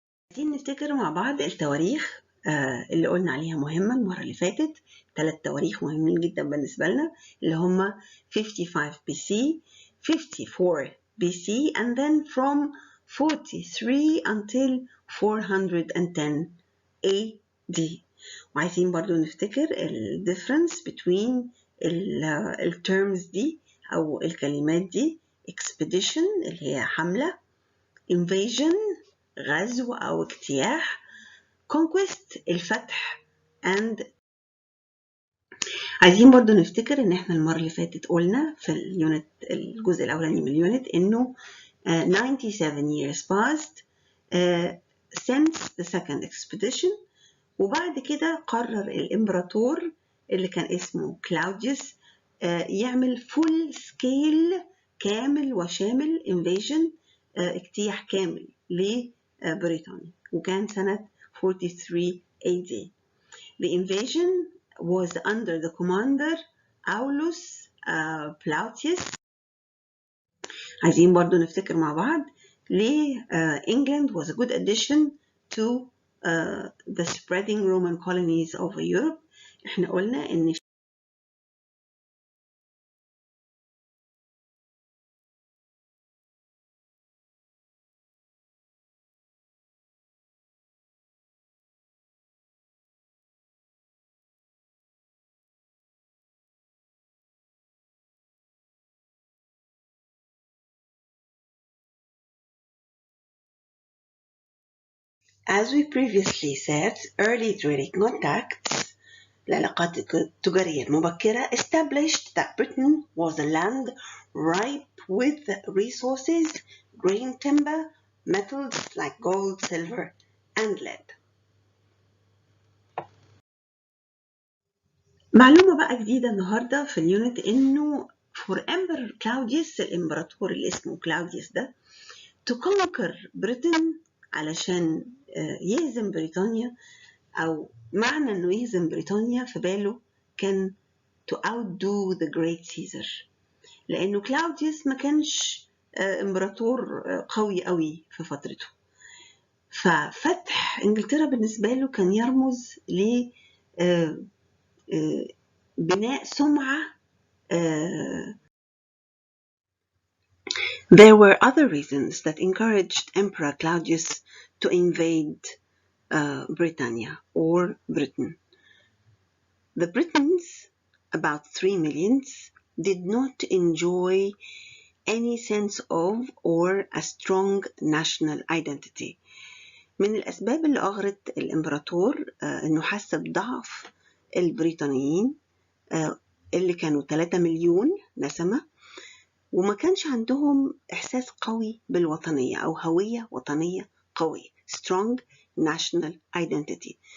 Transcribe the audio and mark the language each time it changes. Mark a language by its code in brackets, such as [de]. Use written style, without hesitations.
[ar] عايزين نفتكر مع بعض التواريخ اللي قلنا عليها مهمة المرة اللي فاتت. 3 تواريخ مهمين جدا بالنسبة لنا اللي هم [en] 55 BC, 54 BC and then from 43 until 410 AD. [ar] وعايزين برضو نفتكر ال [en] difference between [ar] ال terms دي أو الكلمات دي. expedition اللي هي حملة، invasion غزو أو اجتياح، conquest الفتح and عايزين برضو نفتكر إن إحنا المرة اللي فاتت قلنا في الجزء الأولاني من اليونت إنه [en] 97 years passed since the second expedition، [ar] وبعد كده قرر الإمبراطور اللي كان اسمه كلاوديوس يعمل [en] full scale [ar] كامل وشامل invasion اجتياح كامل لبريطانيا وكان سنة 43 AD. [en] The invasion was under the commander Aulus Plautius. [ar] عايزين برضو نفتكر مع بعض ليه [en] England was a good addition to the spreading Roman colonies over Europe. [ar] احنا قلنا ان [en] As we previously said, early trading contacts [ar] العلاقات التجارية المبكرة [en] established that Britain was a land ripe with resources, grain, timber, metals like gold, silver, and lead. [ar] معلومة بقى جديدة النهاردة في اليونت إنه [en] for Emperor Claudius [ar] الإمبراطور اللي اسمه كلاوديوس ده [en] to conquer Britain [ar] علشان يهزم بريطانيا أو معنى إنه يهزم بريطانيا في باله كان [en] to outdo the great Caesar [ar] لأنه كلاوديوس ما كانش إمبراطور قوي قوي في فترته، ففتح إنجلترا بالنسبة له كان يرمز لبناء سمعة. [en] There were other reasons that encouraged Emperor Claudius to invade Britannia or Britain. The Britons, about 3 million, did not enjoy any sense of or a strong national identity. [ar] من الأسباب اللي أغرت الإمبراطور إنه حس بضعف البريطانيين اللي كانوا 3 مليون نسمة وما كانش عندهم إحساس قوي بالوطنية أو هوية وطنية قوية [en] strong national identity.